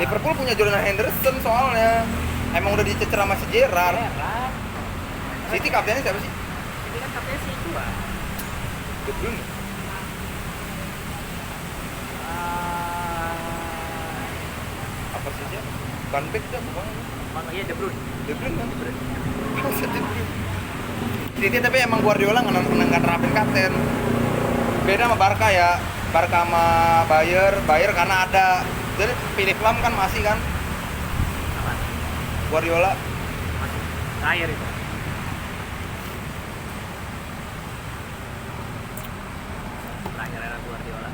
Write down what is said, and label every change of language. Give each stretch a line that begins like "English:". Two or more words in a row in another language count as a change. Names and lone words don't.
Indonesian: Liverpool punya Jordan Henderson soalnya. Emang udah dicecer sama si Gerrard. Gerrard. City kaptennya siapa sih? Ini kan kaptennya sih itu ah. De Bruyne. Apa sih dia? Van Beek dah bukan? Mana iya De Bruyne. De Bruyne kan? Maksud De Bruyne. City tapi emang Guardiola nggak nerapin kapten. Beda sama Barca ya. Barca sama Bayer karena ada. Jadi Philip Lam kan masih kan? Apa? Guardiola. Masih terakhir itu. Terakhir era Guardiola.